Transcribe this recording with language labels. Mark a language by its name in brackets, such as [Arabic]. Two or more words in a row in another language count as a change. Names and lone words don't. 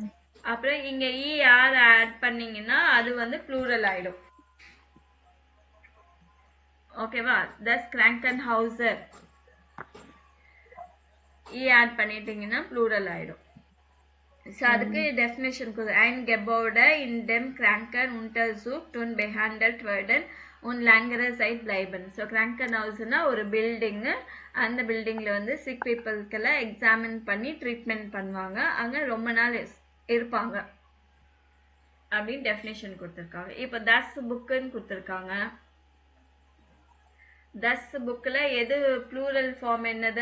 [Tamil] அப்புறம் இங்க ER ஆட் பண்ணீங்கன்னா அது வந்து ப்ளூரல் ஆயிடும். ஓகேவா? thus Krankenhauser ஆட் பண்ணிட்டீங்கன்னா ப்ளூரல் ஆயிடும். ஸோ அதுக்கு டெஃபினேஷன் [German] ein Gebäude in dem Kranken Untersucht und behandelt werden und längere Zeit bleiben. [Tamil] ஸோ Krankenhausனா ஒரு பில்டிங்கு, அந்த பில்டிங்ல வந்து சிக் பீப்புள்க்கெல்லாம் எக்ஸாமின் பண்ணி ட்ரீட்மெண்ட் பண்ணுவாங்க, அங்க ரொம்ப நாள் இருப்பாங்க அப்படின்னு டெஃபினேஷன் கொடுத்துருக்காங்க. இப்போ தஸ் புக்குன்னு கொடுத்துருக்காங்க. தஸ் புக்கில் எது ப்ளூரல் ஃபார்ம் என்னது?